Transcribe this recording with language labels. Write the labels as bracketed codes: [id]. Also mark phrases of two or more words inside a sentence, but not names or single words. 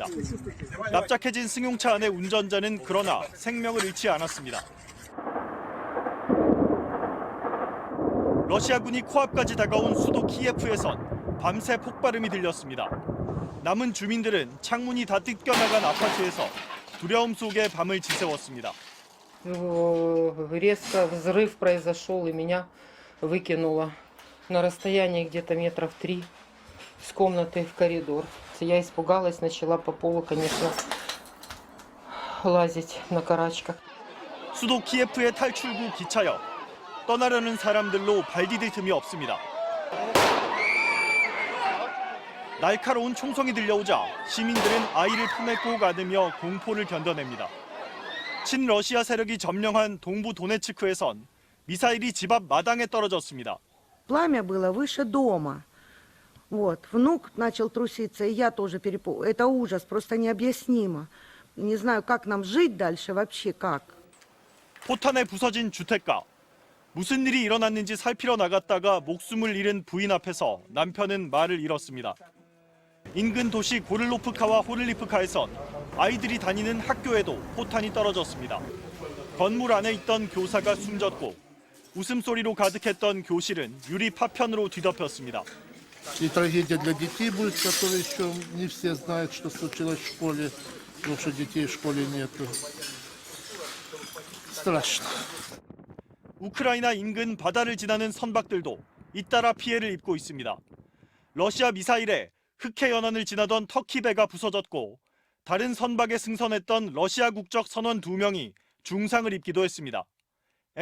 [ko] 납작해진 승용차 안의 운전자는 그러나 생명을 잃지 않았습니다. 러시아군이 코앞까지 다가온 수도 키예프에선 밤새 폭발음이 들렸습니다. 남은 주민들은 창문이 다 뜯겨나간 아파트에서 두려움 속에 밤을 지새웠습니다. [ru] Резко взрыв произошел и меня выкинуло на расстоянии где-то метров 3 с комнаты в коридор. Я испугалась, начала по полу, конечно, лазить на карачках. [ko] 수도 키예프의 탈출구 기차역. 떠나려는 사람들로 발 디딜 틈이 없습니다. 날카로운 총성이 들려오자 시민들은 아이를 품에 꼭 안으며 공포를 견뎌냅니다. 친러시아 세력이 점령한 동부 도네츠크에선 미사일이 집 앞 마당에 떨어졌습니다. [ru] Пламя было выше дома. Вот, внук начал труситься, и я тоже перепугалась. Это ужас, просто необъяснимо. Не знаю, как нам жить дальше, вообще как. [ko] 포탄에 부서진 주택가. 무슨 일이 일어났는지 살피러 나갔다가 목숨을 잃은 부인 앞에서 남편은 말을 잃었습니다. 인근 도시 고를로프카와 호를리프카에선 아이들이 다니는 학교에도 포탄이 떨어졌습니다. 건물 안에 있던 교사가 숨졌고 웃음소리로 가득했던 교실은 유리 파편으로 뒤덮였습니다. [ru] И трагедия для детей будет, которые еще не все знают, что случилось в школе, потому что детей в школе нету. Страшно. [ko] 우크라이나 인근 바다를 지나는 선박들도 잇따라 피해를 입고 있습니다. 러시아 미사일에 흑해 연안을 지나던 터키 배가 부서졌고 다른 선박에 승선했던 러시아 국적 선원 2명이 중상을 입기도 했습니다.